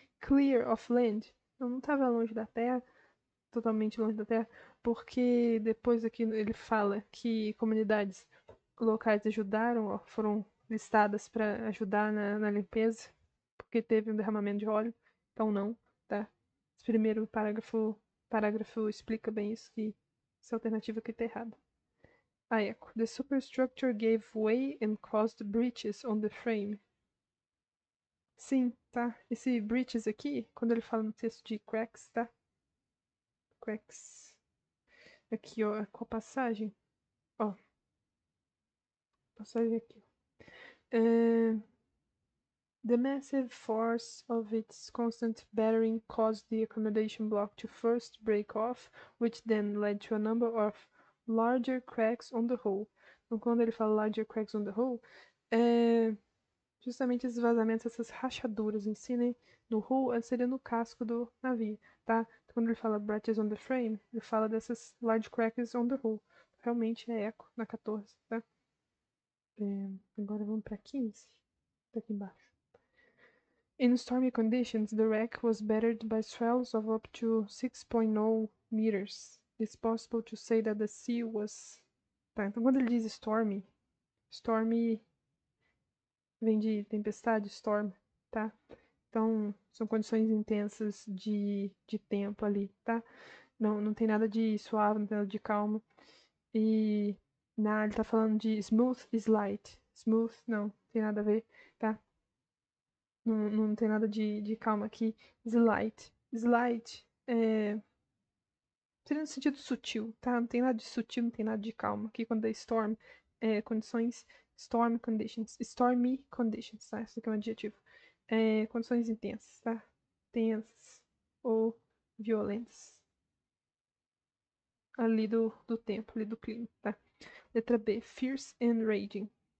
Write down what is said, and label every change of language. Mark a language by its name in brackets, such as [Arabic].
[Portuguese] Clear of land, não estava longe da terra, totalmente longe da terra, porque depois aqui ele fala que comunidades locais ajudaram, ó, foram listadas para ajudar na limpeza, porque teve um derramamento de óleo, então não, tá? Esse primeiro parágrafo explica bem isso, que essa alternativa aqui tá errada. A echo. [English] The superstructure gave way and caused breaches on the frame. [Portuguese] Sim, tá? Esse breaches aqui, quando ele fala no texto de cracks, tá? Cracks. Aqui, ó, com a passagem. Ó. Passagem aqui. [English] The massive force of its constant battering caused the accommodation block to first break off, which then led to a number of larger cracks on the hull. [Portuguese] Então, quando ele fala larger cracks on the hull, justamente esses vazamentos, essas rachaduras em si, né? No hull seria no casco do navio, tá? Então, quando ele fala [English] breaches on the frame, [Portuguese] ele fala dessas [English] large cracks on the hull. [Portuguese] Realmente é eco na 14, tá? Agora vamos para 15, tá aqui embaixo. [English] In stormy conditions, the wreck was battered by swells of up to 6.0 meters. It's possible to say that the sea was... [Portuguese] Tá, então quando ele diz stormy vem de tempestade, storm, tá? Então, são condições intensas de tempo ali, tá? Não tem nada de suave, não tem nada de calmo. E ele tá falando de smooth slight. Smooth, não tem nada a ver, tá? Não tem nada de calma aqui. Slight. Slight seria no sentido sutil, tá? Não tem nada de sutil, não tem nada de calma. Aqui quando é storm, condições, storm conditions, stormy conditions, tá? Isso aqui é um adjetivo. Condições intensas, tá? Tensas ou violentas. ali do tempo, ali do clima, tá? Letra B, [English] fierce and raging.